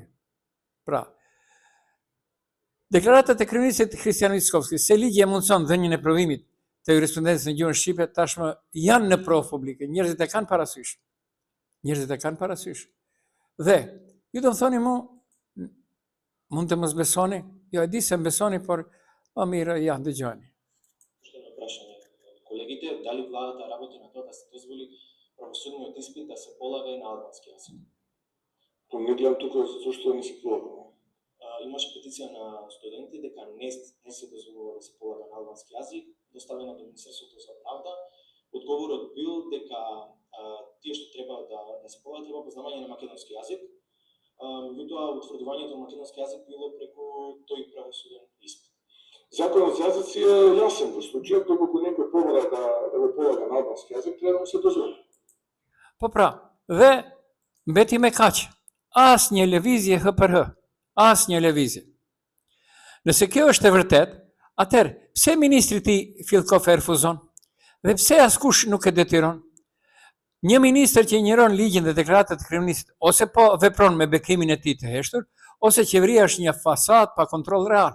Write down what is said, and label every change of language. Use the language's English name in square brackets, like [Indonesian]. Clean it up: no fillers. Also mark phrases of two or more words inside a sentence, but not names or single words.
[Albanian] Pra, deklaratat e kryeministit Kristian Mickovski se ligji e mundson dhënien e provimit të jurisprudencës në gjuhën shqipe tashmë janë në provë publike. Njerëzit e kanë parasysh. Dhe ju do më thoni mu, mund të mos besoni? Jo, e di se më besoni, por mirë, ja, dëgjoni. [Macedonian] Колегите, дали владата работи на тоа да се дозволи правосудниот испит да се полага и на албански јазик? Не гледам тука зашто не се полага. Имаше петиција на студенти дека не се дозволува да се полага на албански јазик, доставена до Министерството за правда. Одговорот бил дека тие што треба да се полага треба познавање на македонски јазик. Меѓутоа утврдувањето на македонски јазик било преку тој правосуден испит. Законот за јазици е јасен во случајот доколку некој побара да го полага на албански јазик, треба да му се дозволи. [Albanian] Po pra, dhe mbeti me kaq, asnjë lëvizje HPR, asnjë lëvizje. Nëse kjo është e vërtet, atëherë pse ministri i Filkov e refuzon? Dhe pse askush nuk e detyron? Një ministër që injoron ligjin dhe deklaratat e kryeministit ose po vepron me bekimin e tij të heshtur, ose qeveria është një fasad pa kontroll real.